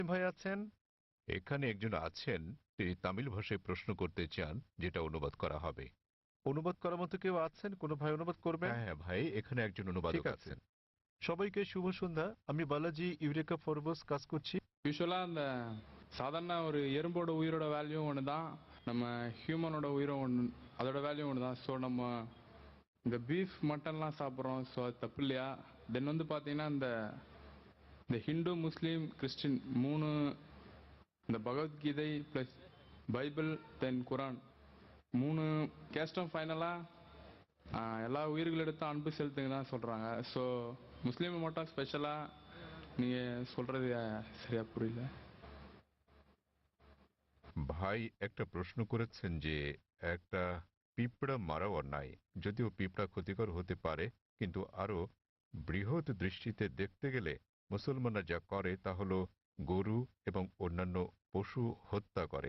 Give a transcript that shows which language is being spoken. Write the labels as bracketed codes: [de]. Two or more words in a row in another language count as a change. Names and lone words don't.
[bn] ভাই আছেন? এখানে একজন আছেন, তিনি তামিল ভাষায় প্রশ্ন করতে চান, যেটা অনুবাদ করা হবে। অনুবাদ করার মতো কেউ আছেন? কোনো ভাই অনুবাদ করবেন? হ্যাঁ হ্যাঁ ভাই, এখানে একজন অনুবাদক আছেন। সবাইকে শুভ সন্ধ্যা। আমি বালাজি ইউরেকা ফরবস কাজ করছি। [ta] யூஸ்வலாக அந்த சாதாரண ஒரு எறும்போட உயிரோட வேல்யூ ஒன்று தான், நம்ம ஹியூமனோட உயிரும் ஒன்று, அதோட வேல்யூ ஒன்று தான். ஸோ நம்ம இந்த பீஃப் மட்டன்லாம் சாப்பிட்றோம், ஸோ அது தப்பு இல்லையா? தென் வந்து பார்த்தீங்கன்னா இந்த இந்த ஹிந்து முஸ்லீம் கிறிஸ்டின் மூணு, இந்த பகவத்கீதை ப்ளஸ் பைபிள் தென் குரான் மூணு கேஸ்டும் ஃபைனலாக எல்லா உயிர்களிடத்தும் அன்பு செலுத்துங்க தான் சொல்கிறாங்க. ஸோ முஸ்லீம் மட்டும் ஸ்பெஷலாக நீங்கள் சொல்கிறது சரியா புரியல. [bn] ভাই একটা প্রশ্ন করেছেন যে একটা পিঁপড়া মারাও অন্যায়, যদিও পিঁপড়া ক্ষতিকর হতে পারে, কিন্তু আরো বৃহৎ দৃষ্টিতে দেখতে গেলে মুসলমানরা যা করে তা হলো গরু এবং অন্যান্য পশু হত্যা করে।